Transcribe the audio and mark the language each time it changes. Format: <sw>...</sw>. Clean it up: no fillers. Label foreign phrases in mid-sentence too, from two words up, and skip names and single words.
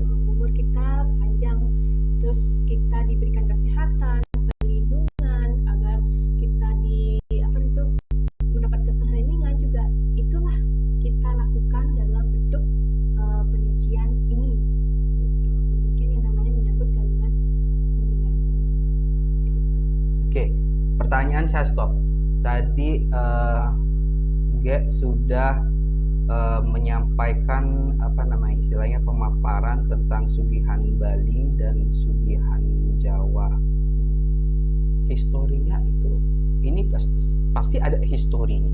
<id>Umur kita panjang, terus kita diberikan kesehatan, perlindungan, agar kita mendapat keheningan juga. Itulah kita lakukan dalam bentuk penyucian ini. Gitu. Penyucian yang namanya menyambut galungan kuningan. Oke, pertanyaan saya stop. Tadi Ge sudah menyampaikan istilahnya pemaparan tentang Sugihan Bali dan Sugihan Jawa. Historinya itu, ini pasti ada historinya.</id>